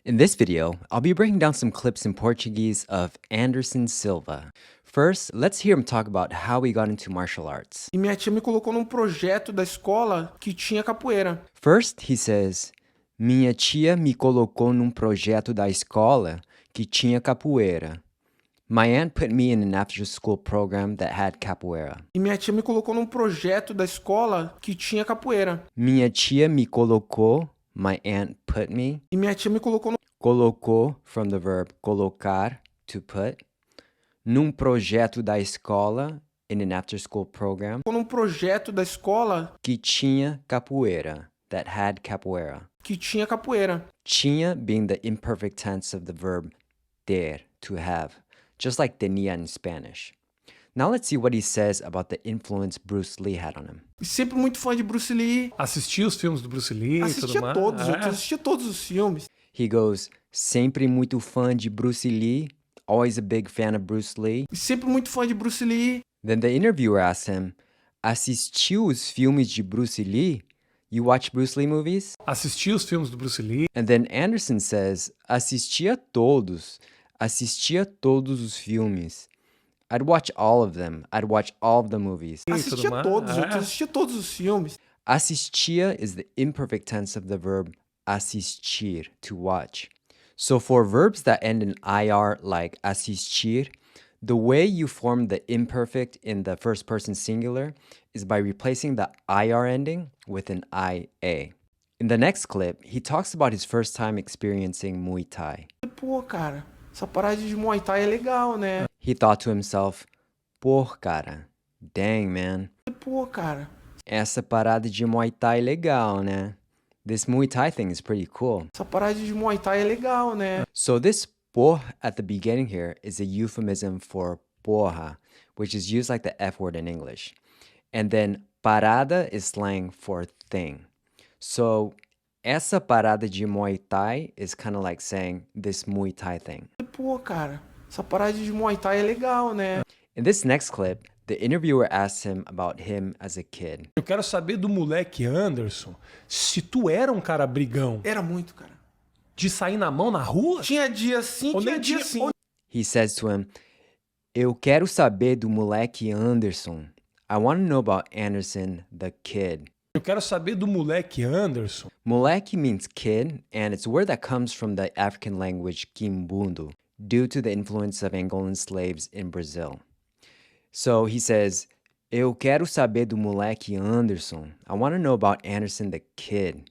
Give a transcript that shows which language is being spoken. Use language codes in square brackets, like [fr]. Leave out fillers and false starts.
[en] In this video, I'll be breaking down some clips in Portuguese of Anderson Silva. First, let's hear him talk about how he got into martial arts. [pt] E minha tia me colocou num projeto da escola que tinha capoeira. [en] First, he says, [pt] minha tia me colocou num projeto da escola que tinha capoeira. [en] My aunt put me in an after-school program that had capoeira. [pt] E minha tia me colocou num projeto da escola que tinha capoeira. Minha tia me colocou, [en] my aunt put me. [pt] E minha tia me colocou [en] Colocou, from the verb colocar, to put. [pt] Num projeto da escola, [en] in an after-school program, [pt] num projeto da escola que tinha capoeira, [en] that had capoeira. [pt] que tinha capoeira. [en] Tinha being the imperfect tense of the verb ter, to have, just like tenía in Spanish. Now let's see what he says about the influence Bruce Lee had on him. [pt] E sempre muito fã de Bruce Lee. Assistia os filmes do Bruce Lee e tudo Assistia mais. todos, eu assistia todos os filmes. [en] He goes, [pt] sempre muito fã de Bruce Lee, [en] always a big fan of Bruce Lee. [pt] E sempre muito fã de Bruce Lee. [en] Then the interviewer asks him, [pt] assistiu os filmes de Bruce Lee? [en] You watch Bruce Lee movies? [pt] Assistia os filmes do Bruce Lee. [en] And then Anderson says, [pt] assistia todos os filmes. [en] I'd watch all of them. I'd watch all of the movies. [pt] Assistia todos, eu assistia todos os filmes. [en] Assistia is the imperfect tense of the verb assistir, to watch. So for verbs that end in ir like assistir, the way you form the imperfect in the first person singular is by replacing the ir ending with an ia. In the next clip, he talks about his first time experiencing Muay Thai. [pt] Pô, cara, essa parada de Muay Thai é legal, né? [en] He thought to himself, [pt] pô, cara, [en] dang, man. [pt] Pô, cara, Essa parada de Muay Thai é legal, né? [en] This Muay Thai thing is pretty cool. [pt] essa parada de Muay Thai é legal, né? [en] So this por at the beginning here is a euphemism for porra, which is used like the F word in English. And then parada is slang for thing. So [pt] essa parada de Muay Thai [en] is kind of like saying this Muay Thai thing. [pt] Pô, cara, essa parada de Muay Thai é legal, né? [en] In this next clip, the interviewer asks him about him as a kid. [pt] Eu quero saber do moleque Anderson se tu era um cara brigão Era muito, cara. de sair na mão na rua. Tinha dia sim, Ou tinha nem dia tinha- sim. ou- [en] He says to him, [pt] eu quero saber do moleque Anderson. [en] I want to know about Anderson, the kid. [pt] Eu quero saber do moleque Anderson. [en] Moleque means kid, and it's a word that comes from the African language Kimbundu, due to the influence of Angolan slaves in Brazil. So he says, [pt] eu quero saber do moleque Anderson. [en] I want to know about Anderson, the kid.